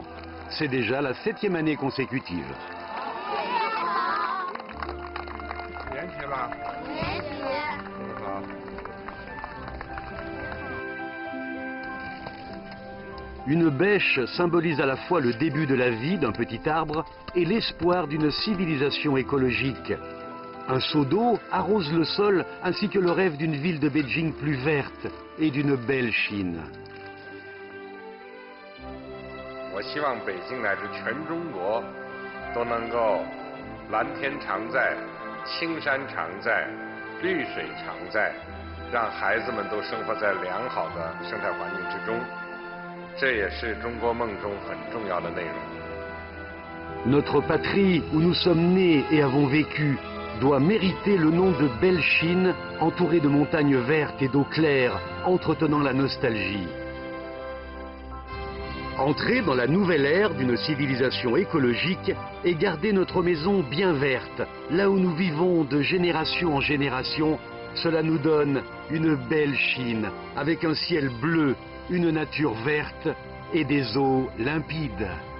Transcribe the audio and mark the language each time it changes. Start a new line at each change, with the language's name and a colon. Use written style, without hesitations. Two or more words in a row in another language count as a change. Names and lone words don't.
French: C'est déjà la 7e année consécutive. Une bêche symbolise à la fois le début de la vie d'un petit arbre et l'espoir d'une civilisation écologique. Un seau d'eau arrose le sol ainsi que le rêve d'une ville de Beijing plus verte et d'une belle Chine.
Chinese: 我希望北京乃至全中国都能够蓝天常在、青山常在、绿水常在，让孩子们都生活在良好的生态环境之中。这也是中国梦中很重要的内容。
French: Notre patrie où nous sommes nés et avons vécu doit mériter le nom de belle Chine, entourée de montagnes vertes et d'eau claire, entretenant la nostalgie. Entrer dans la nouvelle ère d'une civilisation écologique et garder notre maison bien verte, là où nous vivons de génération en génération, cela nous donne une belle Chine, avec un ciel bleu, une nature verte et des eaux limpides.